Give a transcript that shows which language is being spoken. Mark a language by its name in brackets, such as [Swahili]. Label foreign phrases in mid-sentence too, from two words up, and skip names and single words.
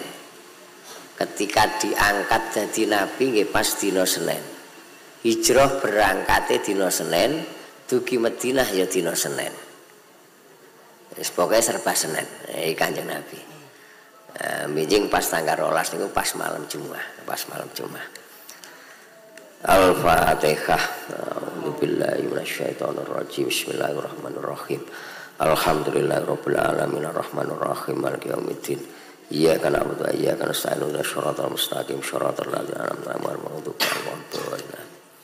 [Javanese] Ketika diangkat dadi nabi nggih pas dina Senin. Hijrah berangkate dina Senin, dugi Madinah ya dina Senin. Wis pokoke serba Senin Kanjeng Nabi. Mijing pas tanggal 12 niku pas malam Jumat, Al-Fatihah. [Arabic] أعوذ بالله من الشيطان الرجيم. بسم الله الرحمن الرحيم. الحمد لله رب العالمين الرحمن الرحيم مالك يوم الدين. إياك نعبد وإياك نستعين اهدنا الصراط المستقيم صراط الذين أنعمت عليهم غير المغضوب عليهم ولا الضالين.